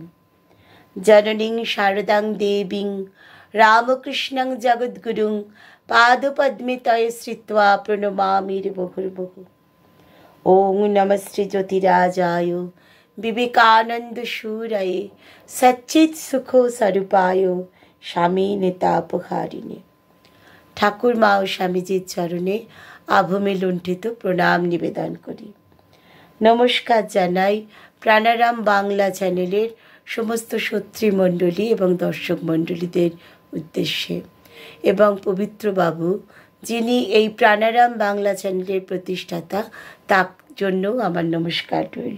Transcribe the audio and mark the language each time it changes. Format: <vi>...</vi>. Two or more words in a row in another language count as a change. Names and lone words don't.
<sa>जननीं शारदां देवीं रामकृष्णं जगद्गुरुं पादपद्मे तये श्रित्वा प्रणमामि मुहुर्मुहुः। ॐ नमः श्री ज्योतिराजाय विवेकानन्दसूरये सच्चित्सुखो स्वरूपाय स्वामिने तापहारिणे।</sa> <bn>ঠাকুর মা ও স্বামীজির চরণে আভূমি লুণ্ঠিত প্রণাম নিবেদন করি। নমস্কার জানাই প্রাণারাম বাংলা চ্যানেলের সমস্ত সত্রীমণ্ডলী এবং দর্শক মণ্ডলীদের উদ্দেশ্যে, এবং পবিত্র বাবু যিনি এই প্রাণারাম বাংলা চ্যানেলের প্রতিষ্ঠাতা, তার জন্য আমার নমস্কার রইল।</bn>